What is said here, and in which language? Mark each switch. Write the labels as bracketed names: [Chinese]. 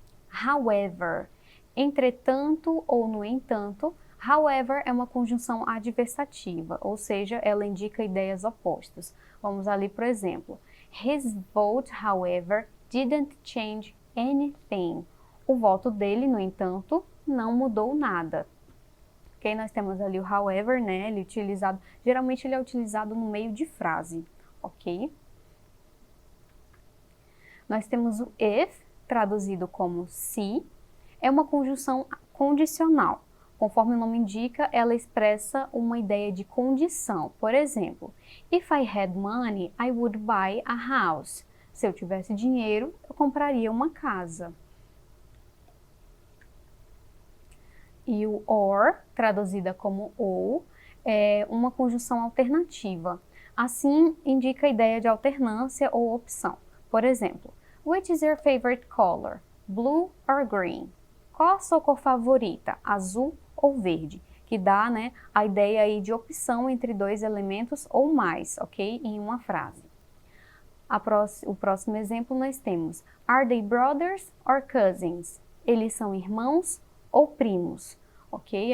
[Portuguese] However, entretanto ou no entanto, however é uma conjunção adversativa, ou seja, ela indica ideias opostas. Vamos ali, por exemplo. [English] His vote, however, didn't change anything. [Portuguese] O voto dele, no entanto, não mudou nada. Ok? Nós temos ali o however, né? Ele é utilizado, geralmente ele é utilizado no meio de frase, ok? Nós temos o if, traduzido como se, é uma conjunção condicional. Conforme o nome indica, ela expressa uma ideia de condição. Por exemplo, [English] if I had money, I would buy a house. [Portuguese] Se eu tivesse dinheiro, eu compraria uma casa. E o or, traduzida como ou, é uma conjunção alternativa. Assim, indica a ideia de alternância ou opção. Por exemplo, [English] which is your favorite color? Blue or green? [Portuguese] Qual a sua cor favorita? Azul ou verde? Que dá, né, a ideia aí de opção entre dois elementos ou mais, ok? Em uma frase. O próximo exemplo nós temos, [English] are they brothers or cousins? [Portuguese] Eles são irmãos ou primos, ok?